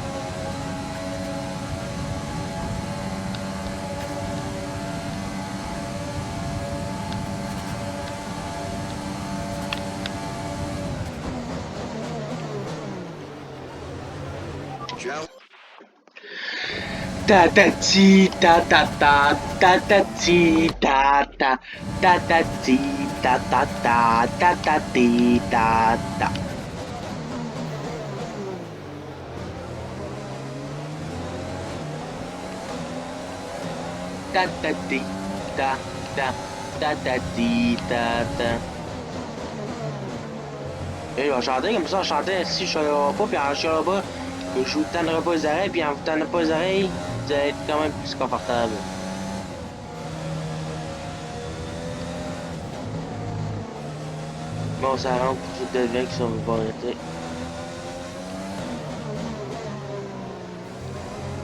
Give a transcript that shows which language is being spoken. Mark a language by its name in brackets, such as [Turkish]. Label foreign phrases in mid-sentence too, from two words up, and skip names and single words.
[French] Tu as... Ta ta ti ta ta ta ta ta ti ta ta ta ta ti ta ta ta ta ta ti ta ta. Ta ta ti ta ta ta ta ti ta ta. Et je vais chanter comme ça, je chantais si je chialerai pas, puis en chialerai pas, je vous tannerai pas les oreilles, puis en vous tendant pas les oreilles, vous allez être quand même plus confortable. Bon, ça rentre pour toutes les veilles qui sont pas arrêtées.